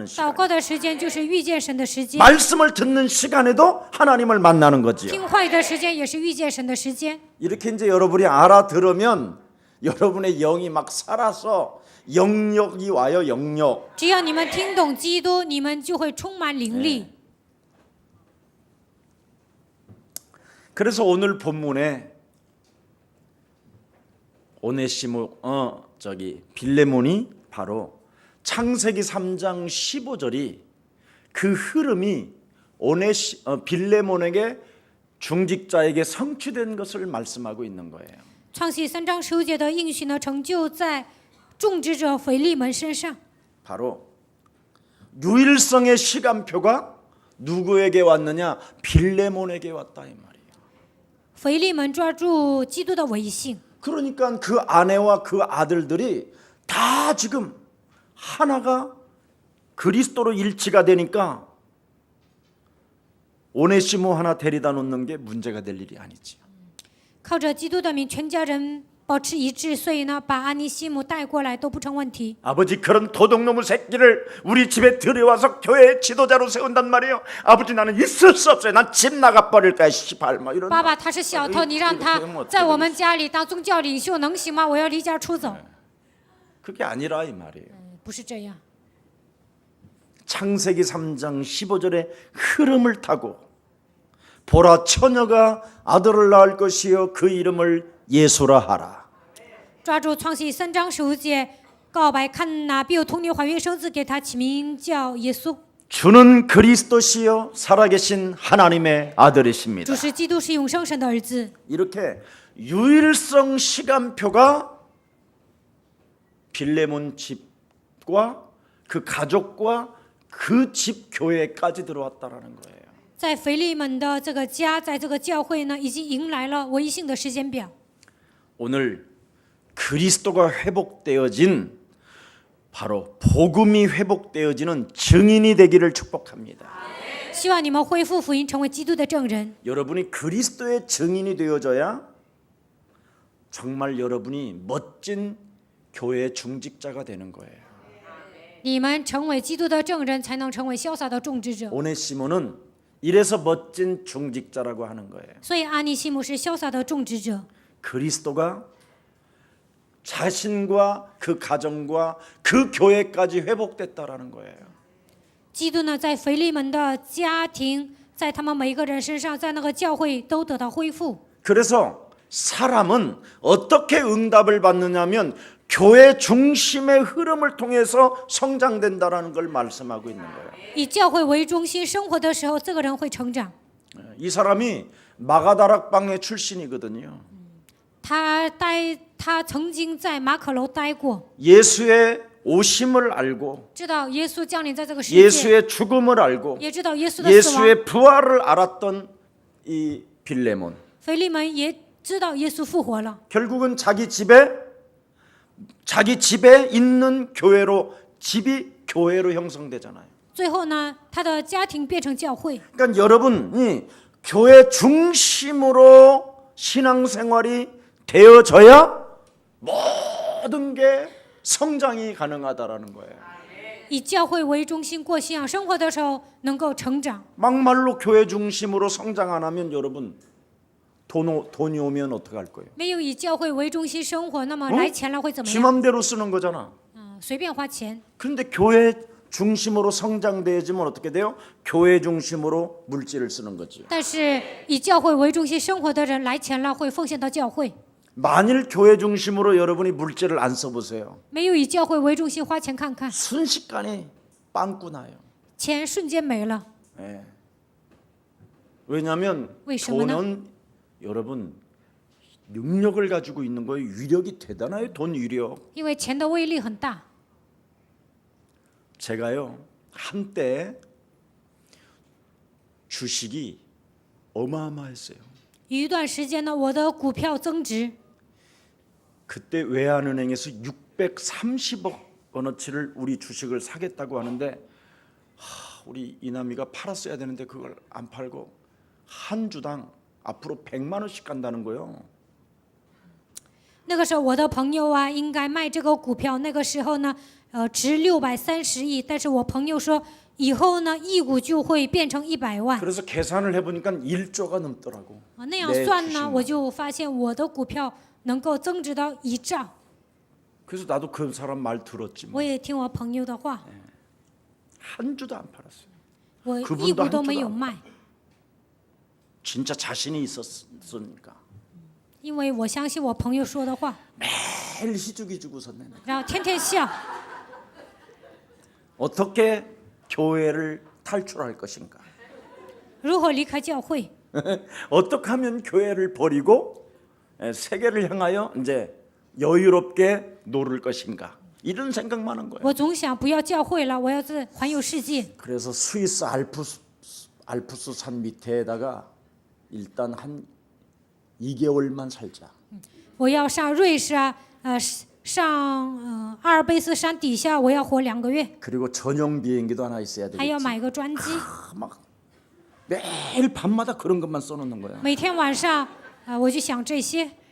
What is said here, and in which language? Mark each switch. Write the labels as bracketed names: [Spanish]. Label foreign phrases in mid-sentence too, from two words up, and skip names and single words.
[Chinese] 祷 [Korean] 시간. [Chinese] 告的时间就是遇见神的时间， [Korean] 말씀을 듣는 시간에도 하나님을 만나는 거지요. [Chinese] 听话语的时间也是遇见神的时间。 [Korean] 이렇게 이제 여러분이 알아들으면 여러분의 영이 막 살아서 영력이 와요. 영력. [Chinese] 只要你们听懂基督，你们就会充满灵力。 [Korean] 그래서 오늘 본문에 오네시모 빌레몬이 바로 창세기 3장 15절이 그 흐름이 빌레몬에게 중직자에게 성취된 것을 말씀하고 있는 거예요. [Chinese] 创世3章15节的应许呢，成就在种植者腓利门身上。 [Korean] 바로 유일성의 시간표가 누구에게 왔느냐? 빌레몬에게 왔다 이 말이에요. [Chinese] 腓利门抓住基督的微信， [Korean] 그러니까 그 아내와 그 아들들이 다 지금 하나가 그리스도로 일치가 되니까 오네시모 하나 데려다 놓는 게 문제가 될 일이 아니지. [Chinese] 靠着基督的名，全家人保持一致，所以呢，把阿尼西姆带过来都不成问题。 [Korean] 아버지 그런 도둑놈의 새끼를 우리 집에 들여와서 교회 지도자로 세운단 말이에요. 아버지 나는 있을 수 없어요. 난 집 나가 버릴까 씨발 뭐 이런. [Chinese] 爸爸他是小偷，你让他在我们家里当宗教领袖能行吗？我要离家出走。 [Korean] 그게 아니라 이 말이에요. [Chinese] 不是这样。 [Korean] 창세기 3장 15절의 흐름을 타고 보라 처녀가 아들을 낳을 것이요 그 이름을 예수라 하라. [Chinese] 抓住创世记3章15节，告白看哪必有童女怀孕生子，给他起名叫耶稣。 [Korean] 주는 그리스도시요 살아계신 하나님의 아들이십니다. [Chinese] 主是基督，是永生神的儿子。 [Korean] 이렇게 유일성 시간표가 빌레몬 집과 그 가족과 그 집 교회까지 들어왔다라는 거예요. [Chinese] 在腓利门的这个家，在这个教会呢，已经迎来了唯一性的时间表。 [Korean] 오늘 그리스도가 회복되어진 바로 복음이 회복되어지는 증인이 되기를 축복합니다. [Chinese] 希望你们恢复福音，成为基督的证人。 [Korean] 여러분이 그리스도의 증인이 되어져야 정말 여러분이 멋진 교회 중직자가 되는 거예요. [Chinese] 你们成为基督的证人，才能成为潇洒的种植者。 [Korean] 오네시모는 이래서 멋진 중직자라고 하는 거예요. [Chinese] 所以阿尼西姆是潇洒的种植者。 [Korean] 그리스도가 자신과 그 가정과 그 교회까지 회복됐다라는 거예요. [Chinese] 基督呢，在腓利门的家庭，在他们每一个人身上，在那个教会都得到恢复。 [Korean] 그래서 사람은 어떻게 응답을 받느냐면 교회 중심의 흐름을 통해서 성장된다라는 걸 말씀하고 있는 거예요. [Chinese] 以教会为中心生活的时候，这个人会成长。 [Korean] 이 사람이 마가다락방의 출신이거든요. [Chinese] 他曾经在马可楼待过， [Korean] 예수의 오심을 알고 [Chinese] 知道耶稣降临在这个世界， [Korean] 예수의 죽음을 알고 [Chinese] 也知道耶稣的死亡。 [Korean] 예수의 부활을 알았던 이 빌레몬. [Chinese] 腓利门也知道耶稣复活了。 [Korean] 결국은 자기 집에 있는 교회로 집이 교회로 형성되잖아요. [Chinese] 最后呢，他的家庭变成教会。 [Korean] 그러니까 여러분이 교회 중심으로 신앙생활이 되어져야 모든 게 성장이 가능하다라는 거예요. [Chinese] 以教会为中心过信仰生活的时候，能够成長。 [Korean] 막말로 교회 중심으로 성장 안 하면 여러분 돈이 오면 어떡할 거예요? [Chinese] 没有以教会为中心生活，那么来钱了会怎么 지 样？ [Korean] 맘대로 쓰는 거잖아. [Chinese] 随便花钱。 [Korean] 그런데 교회 중심으로 성장되어지면 어떻게 돼요? 교회 중심으로 물질을 쓰는 거지. [Chinese] 但是以教会为中心生活的人来钱了，会奉献到教会。 [Korean] 만일 교회 중심으로 여러분이 물질을 안 써보세요. [Chinese] 没有以教会为中心花钱看看， [Korean] 순식간에 빵꾸 나요. [Chinese] 钱瞬间没了。 [Korean] 예. 왜냐하면 [Chinese] 为什么呢？ [Korean] 돈은 여러분 능력을 가지고 있는 거예요. 위력이 대단해요. 돈 위력. [Chinese] 因为钱的威力很大。 [Korean] 제가요 한때 주식이 어마어마했어요. [Chinese] 有一段时间呢，我的股票增值， [Korean] 그때 외환은행에서 630억 원어치를 우리 주식을 사겠다고 하는데 우리 이남이가 팔았어야 되는데 그걸 안 팔고 한 주당 앞으로 100만 원씩 간다는 거예요. [Chinese] 那个时候我的朋友啊，应该卖这个股票，那个时候呢，值630亿，但是我朋友说，以后呢，一股就会变成100万。 [Korean] 그래서 계산을 해보니까 1조가 넘더라고. [Chinese] 那样算呢，我就发现我的股票能够增值到1兆。 [Korean] 그래서 나도 그 사람 말 들었지. [Chinese] 我也听我朋友的话， [Korean] 한 주도 안 팔았어요. [Chinese] 我 [Korean] 그분도 [Chinese] 一股 [Korean] 한 [Chinese] 都 [Korean] 주도 [Chinese] 没有 [Korean] 안 [Chinese] 卖， [Korean] 진짜 자신이 있었으니까 [Chinese] 因为我相信我朋友说的话， [Korean] 매일 희죽희죽 웃었네. [Chinese] 然后天天笑。 [Korean] 어떻게 교회를 탈출할 것인가? [Chinese] 如何离开教会？ [Korean] 어떻게 하면 교회를 버리고 세계를 향하여 이제 여유롭게 노를 것인가? 이런 생각만 한 거예요. [Chinese] 我总想不要教会了，我要是环游世界。 [Korean] 그래서 스위스 알프스 산 밑에다가 일단 한 2개월만 살자. [Chinese] 我要上瑞士啊，上阿尔卑斯山底下，我要活2个月， [Korean] 그리고 전용 비행기도 하나 있어야 [Chinese] 还要 [Korean] 되겠지. [Chinese] 买个专机。 [Korean] 막 매일 밤마다 그런 것만 써놓는 거야. [Chinese] 每天晚上我就想这些。